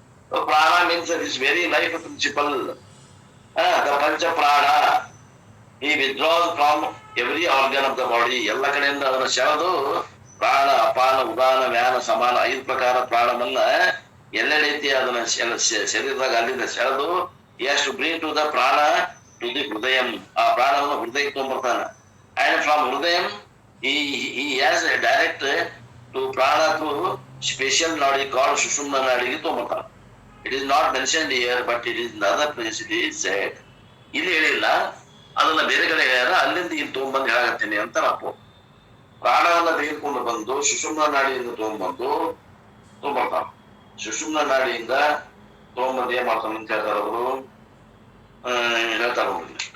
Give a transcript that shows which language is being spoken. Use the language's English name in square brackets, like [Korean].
[English] So prana means that this very life principle. The pancha prana. He withdraws from every organ of the body. [Kannada] ಎಲ್ಲ ಕಡೆಯಿಂದ ಅದನ್ನು ಸೆಳೆದು ಪ್ರಾಣ ಅಪಾನ ಉದಾನ ವ್ಯಾನ ಸಮಾನ 5 ಪ್ರಕಾರ ಪ್ರಾಣವನ್ನ ಎಲ್ಲೆಡೈತಿ ಅದನ್ನ ಶರೀರದಾಗ ಅಲ್ಲಿಂದ ಸೆಳೆದು ಎಷ್ಟು [English] bring to the prana to the hridaya, [Kannada] ಆ ಪ್ರಾಣವನ್ನು ಹೃದಯಕ್ಕೆ ತೊಗೊಂಡ್ಬರ್ತಾನ. [English] and from hridaya he has a direct to prana through special nadi called Sushumna nadi [Kannada] ತೊಗೊಂಡ್ಬರ್ತಾನ. [English] It is not mentioned here, but it is in other place it is said. [Kannada] ಇಲ್ಲಿ ಹೇಳಿಲ್ಲ, ಅದನ್ನ ಬೇರೆ ಕಡೆ ಹೇಳ್ಯಾರ, ಅಲ್ಲಿಂದ ಇಲ್ಲಿ ತೊಗೊಂಡ್ಬಂದು ಹೇಳಾಗತ್ತೇನೆ ಅಂತ ಅಪ್ಪು. ಪ್ರಾಣವನ್ನ ತೆಗೆದುಕೊಂಡು ಬಂದು ಸುಷುಮ್ನ ನಾಡಿಯಿಂದ ತೊಗೊಂಡ್ಬರ್ತಾನ. ಸುಷುಮ್ನ ನಾಡಿಯಿಂದ ತೊಗೊಂಡ್ಬಂದು ಏನ್ ಮಾಡ್ತಾನ ಅಂತ ಹೇಳ್ತಾರ ಅವರು, ಹೇಳ್ತಾರ ನೋಡಿ.